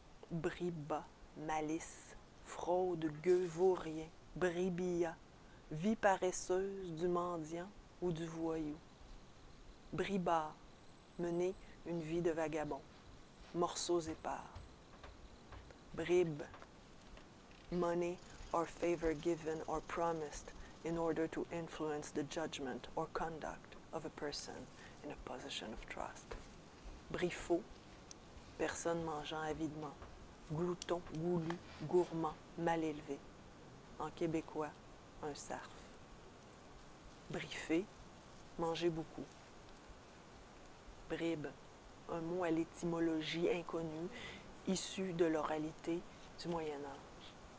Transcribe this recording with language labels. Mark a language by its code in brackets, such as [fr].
[fr] Briba, malice, fraude, gueux vaurien, bribilla, vie paresseuse du mendiant ou du voyou. Bribard, mener une vie de vagabond, morceaux épars. [en] Bribe, money or favor given or promised in order to influence the judgment or conduct of a person in a position of trust. [fr] Briffaut, personne mangeant avidement, glouton, goulu, gourmand, mal élevé. En québécois, un sarf. Briffer, manger beaucoup. Bribe, un mot à l'étymologie inconnue, issu de l'oralité du Moyen Âge.